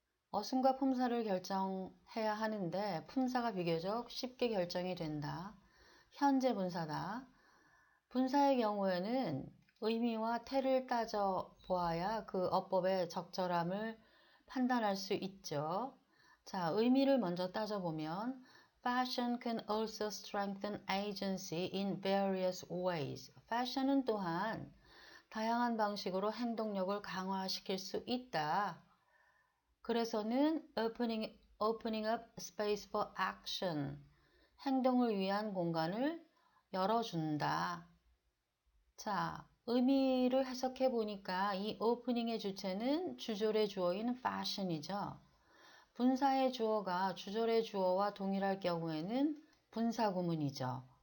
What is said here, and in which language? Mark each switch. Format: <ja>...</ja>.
<ko>어순과 품사를 결정해야 하는데 품사가 비교적 쉽게 결정이 된다. 현재 분사다. 분사의 경우에는 의미와 태를 따져보아야 그 어법의 적절함을 판단할 수 있죠. 자, 의미를 먼저 따져보면</ko> <en>Fashion can also strengthen agency in various ways.</en> <ko>패션은 또한 다양한 방식으로 행동력을 강화시킬 수 있다. 그래서는</ko> <en>opening up space for action.</en> <ko>행동을 위한 공간을 열어준다. 자, 의미를 해석해 보니까 이 오프닝의 주체는 주절의 주어인 fashion이죠. 분사의 주어가 주절의 주어와 동일할 경우에는 분사구문이죠.</ko>